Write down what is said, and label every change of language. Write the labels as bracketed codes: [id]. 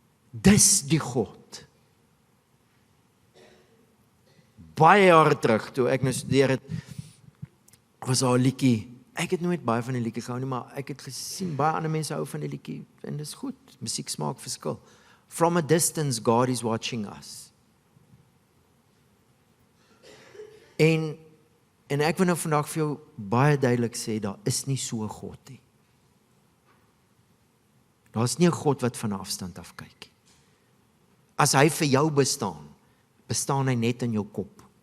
[af] Dis die God. Baie jare terug, toe ek nou studeer het, was daar 'n liedjie. Ek het nooit baie van die liedjie gehou nie, maar ek het gesien, baie ander mense hou van die liedjie, en dis goed, musiek smaak verskil. [en] From a distance, God is watching us. [af] En ek wil nou vandag vir jou baie duidelik sê, daar is nie so 'n God nie. Daar is nie 'n God wat van 'n afstand af kyk nie. As hy vir jou bestaan hy net in jou kop.